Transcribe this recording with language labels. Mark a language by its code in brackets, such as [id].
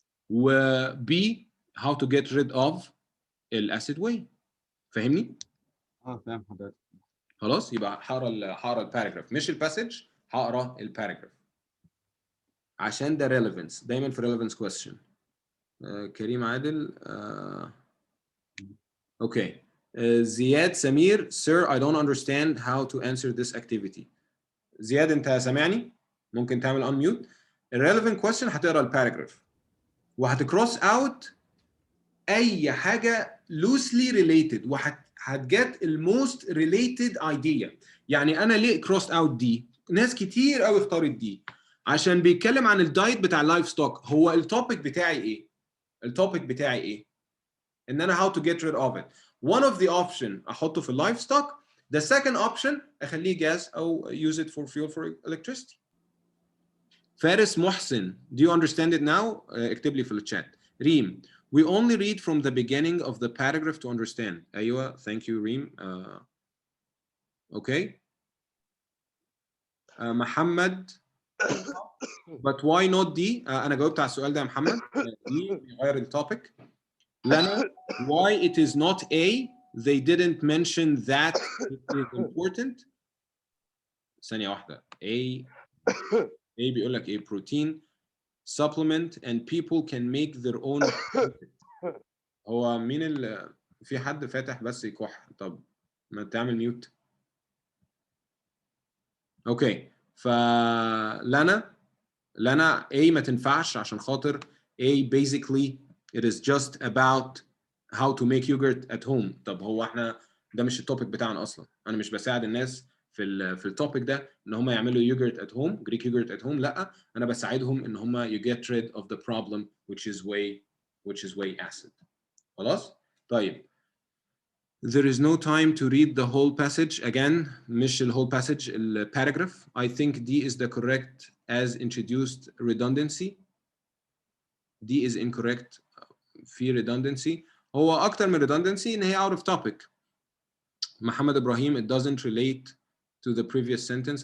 [en] وبي how to get rid of [ar] الاسيد واي. فاهمني؟ فاهم حضرتك. خلاص يبقى هقرا الباراجراف مش الباسج، هقرا الباراجراف عشان ده relevance دايما في relevance question. كريم عادل اوكي. [en] زياد سمير sir I don't understand how to answer this activity. [ar] زياد انت سامعني؟ ممكن تعمل unmute. relevant question هتقرا الباراجراف وهتكروس اوت اي حاجه loosely related وهتجت الموست related idea. يعني انا ليه كروس اوت دي؟ ناس كتير قوي اختارت دي عشان بيتكلم عن الدايت بتاع اللايف ستوك. هو التوبيك بتاعي ايه؟ التوبيك بتاعي ايه؟ ان انا [en] how to get rid of it. One of the option [ar] احطه في اللايف ستوك. [en] The second option اخليه gas او use it for fuel for electricity. فارس محسن do you understand it now؟ [ar] اكتب لي في الشات. [en] ريم we only read from the beginning of the paragraph to understand. ايوه thank you ريم. okay. [ar] محمد [en] but why not [ar] دي؟ انا جاوبت على السؤال ده يا محمد. دي بيغير التوبيك. [en] لنا why it is not A they didn't mention that it is important. [ar] ثانية واحدة. [en] A [ar] بيقول لك ايه؟ [en] protein supplement and people can make their own. [ar] هو مين في حد فاتح بس يكح؟ طب ما تعمل ميوت. اوكي فلنا A ما تنفعش عشان خاطر [en] A basically it is just about how to make yogurt at home. [ar] طب هو احنا ده مش التوبيك بتاعنا اصلا. انا مش بساعد الناس في التوبيك ده ان هم يعملوا [en] yogurt at home Greek yogurt at home. [ar] لا انا بساعدهم ان هم [en] you get rid of the problem which is whey acid. [ar] خلاص طيب. [en] There is no time to read the whole passage again. مش the whole passage paragraph. I think D is the correct as introduced redundancy. D is incorrect. [ar] في redundancy. هو أكتر من redundancy إن هي out of topic. [en] محمد إبراهيم it doesn't relate to the previous sentence.